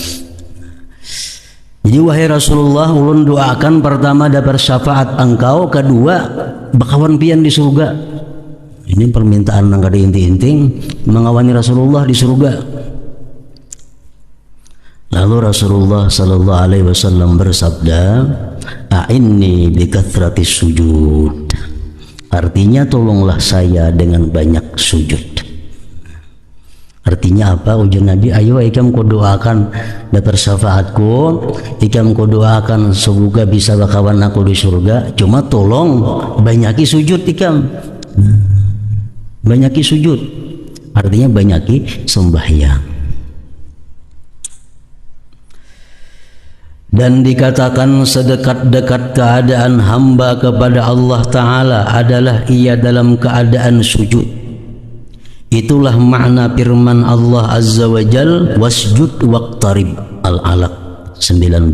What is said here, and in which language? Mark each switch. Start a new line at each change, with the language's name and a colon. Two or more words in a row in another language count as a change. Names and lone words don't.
Banjar: Jadi wahai Rasulullah, ulun doakan pertama dapat syafaat engkau, kedua bakawan pian di surga. Ini permintaan yang kada inti-inting mengawani Rasulullah di surga.
Indonesian: Lalu Rasulullah
Arabic: صلى الله عليه وسلم
Indonesian: bersabda,
Arabic: "أعني بكثرة السجود."
Indonesian: Artinya tolonglah saya dengan banyak sujud. Artinya apa?
Banjar: Ujian Nabi, ayo ikam ku doakan dapat syafaatku, ikam ku doakan semoga bisa bakawan aku di surga. Cuma tolong banyaki sujud ikam. Banyaki sujud. Artinya banyaki sembahyang.
Indonesian: Dan dikatakan sedekat-dekat keadaan hamba kepada Allah Ta'ala adalah ia dalam keadaan sujud. Itulah makna firman Allah
Arabic: عز وجل, واسجد واقترب,
Indonesian: Al-Alaq 19.